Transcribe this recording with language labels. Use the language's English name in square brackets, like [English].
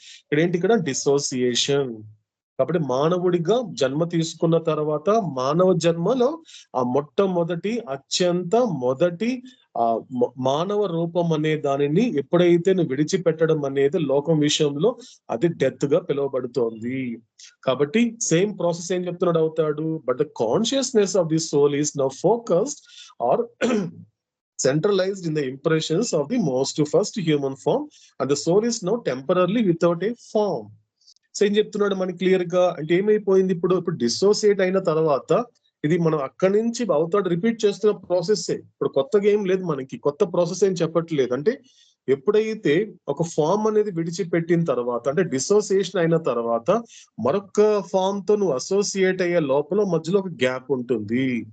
[Telugu] అంటే ఇక్కడ డిసోసియేషన్. కాబట్టి మానవుడిగా జన్మ తీసుకున్న తర్వాత మానవ జన్మలో ఆ మొట్టమొదటి అత్యంత మొదటి మానవ రూపం అనే దానిని ఎప్పుడైతే నువ్వు విడిచిపెట్టడం అనేది లోకం విషయంలో అది డెత్ గా పిలువబడుతోంది. కాబట్టి [English] same process [Telugu] ఏం చెప్తున్నాడు అవుతాడు, [English] But the consciousness of the soul is now focused or centralized in the impressions of the most first human form and the soul is now temporarily without a form. [Telugu] So ఏం చెప్తున్నాడు మనకి clear గా అంటే ఏమైపోయింది, ఇప్పుడు dissociate అయిన తర్వాత ఇది మనం అక్కడి నుంచి అవుతాడు రిపీట్ చేస్తున్న ప్రాసెస్. ఇప్పుడు కొత్తగా ఏం లేదు, మనకి కొత్త ప్రాసెస్ ఏం చెప్పట్లేదు. అంటే ఎప్పుడైతే ఒక ఫామ్ అనేది విడిచిపెట్టిన తర్వాత అంటే డిసోసియేషన్ అయిన తర్వాత మరొక ఫామ్ తో నువ్వు అసోసియేట్ అయ్యే లోపల మధ్యలో ఒక గ్యాప్ ఉంటుంది.